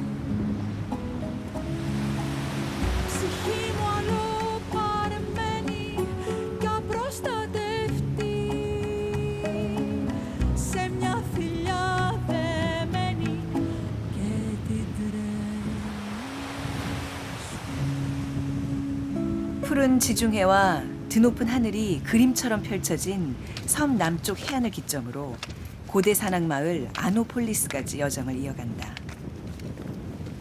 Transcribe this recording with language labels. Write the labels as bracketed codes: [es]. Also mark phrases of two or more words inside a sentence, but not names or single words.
[el] Ψυχή μου αλλοπαρμένη κι απροστατευτή σε μια θηλιά δεμένη και την τρέλα σου. [ko] 푸른 지중해와 드높은 하늘이 그림처럼 펼쳐진 섬 남쪽 해안을 기점으로 고대 산악 마을 아노폴리스까지 여정을 이어간다.